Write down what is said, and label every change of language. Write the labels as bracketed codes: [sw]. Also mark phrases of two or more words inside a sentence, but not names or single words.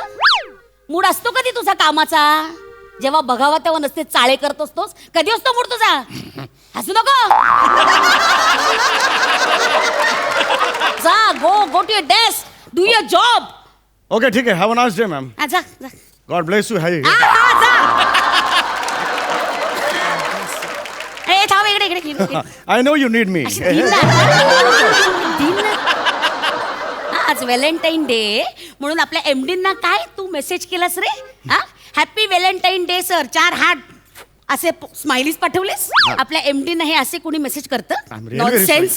[mr] मूड असतो कधी तुझा कामाचा? जेव्हा बघावा तेव्हा नसते चाळे करत असतोस. कधी असतो मूड तुझा? हसू नको. [en] जा go to your desk, do your job. [mr] ओके ठीक आहे. [en] have a nice day ma'am. [mr] जा जा. [en] God bless you. [mr] हाय. जा. ए थांब, इकडे इकडे इकडे. [en] I know you need me. [mr] अशी दिन ना. आज व्हॅलेंटाईन डे म्हणून आपल्या एमडींना काय तू मेसेज केलास रे? हा, [en] happy Valentine's Day sir, [mr] 4 हार्ट असे स्माइलीज पाठवलेस. आपल्या एमडींना हे असे कोणी मेसेज करतं? नॉनसेन्स.